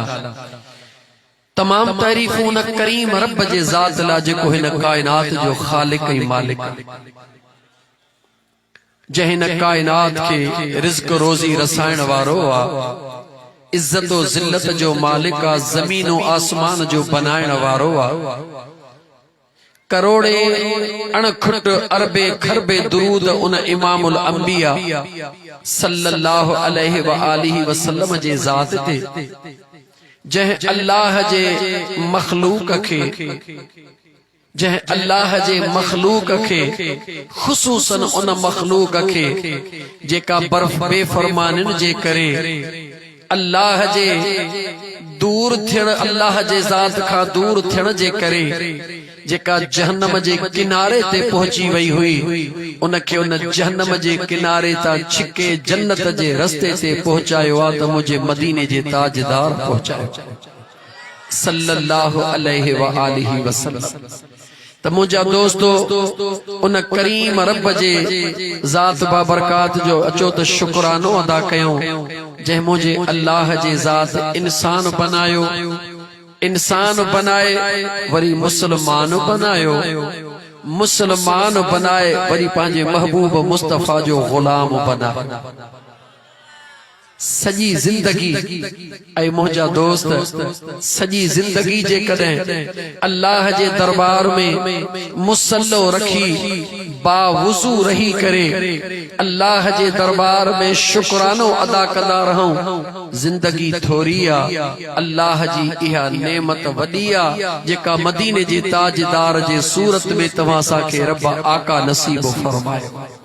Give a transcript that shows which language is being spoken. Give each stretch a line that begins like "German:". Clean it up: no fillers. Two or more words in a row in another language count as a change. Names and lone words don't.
Sindhi: तमाम तारीफ़ूं न करीम रब जे ज़ात ला जेको हिन कायनात जो खालिक ऐं मालिक, जंहिं हिन कायनात खे रिज़्क़ रोज़ी रसाइण वारो आहे, इज़्ज़त ओ ज़िल्लत जो मालिक आहे, ज़मीन ओ आसमान जो बनाइण वारो आहे। करोड़े अणखुट अरबे खरबे दुरूद उन इमामुल अंबिया
Arabic: صلى الله عليه وآله وسلم
Sindhi: जे ज़ात ते जंहिं अल्लाह जे मखलूक खे जंहिं अल्लाह जे मखलूक खे ख़ुसूसन उन मखलूक खे जेका बर्फ बेफरमानिन जे करे अल्लाह जे दूर थियण अल्लाह जे ज़ात खां दूर थियण जे करे जेका जहन्नम जे किनारे ते पहुची वई हुई उनखे उन जहन्नम जे किनारे तां छिके जन्नत जे रस्ते ते पहुचायो आ त मुझे मदीने जे ताजदार पहुचायो
Arabic: صلى الله عليه وآله وسلم.
Sindhi: त मुझा दोस्तो उन करीम रब जे ज़ात बाबरकात जो अचो त शुक्रानो अदा कयूं जंहिं मुझे अल्लाह जे ज़ात इंसान बनायो इंसान बनाए वरी मुसलमान बनायो मुसलमान बनाए वरी पांजे महबूब मुस्तफा जो गुलाम बना सजी जिंदगी ऐ मुझा दोस्त सजी जिंदगी जे कदें अल्लाह जे दरबार में मुसल्लो रखी बावुजू रही करे अल्लाह जे दरबार में शुक्रानो अदा कंदा रहूं जिंदगी थोरी आ अल्लाह जी इहा नेमत वडी आ जेका मदीने जे ताजदार जे सूरत में तव्हां सां रब आका नसीब फरमायो।